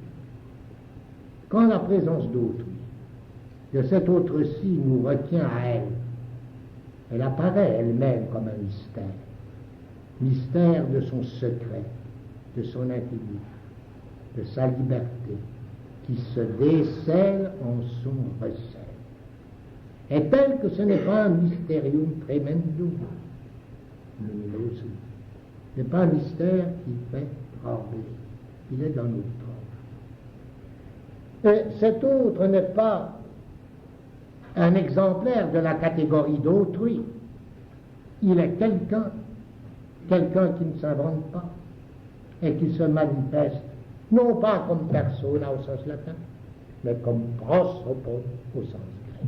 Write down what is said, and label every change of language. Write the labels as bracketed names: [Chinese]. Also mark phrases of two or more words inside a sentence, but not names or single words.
[French] Quand la présence d'autrui, de cet autre-ci nous retient à elle, elle apparaît elle-même comme un mystère de son secret, de son intimité, de sa liberté, qui se décèle en son recel. Et tel que ce n'est pas un [Latin] mysterium tremendum, luminosum, [French] ce n'est pas un mystère qui fait trembler, il est dans notre tremble. Et cet autre n'est pas un exemplaire de la catégorie d'autrui, il est quelqu'un qui ne s'invente pas et qui se manifeste, non pas comme persona au sens latin, mais comme prosopon au sens grec.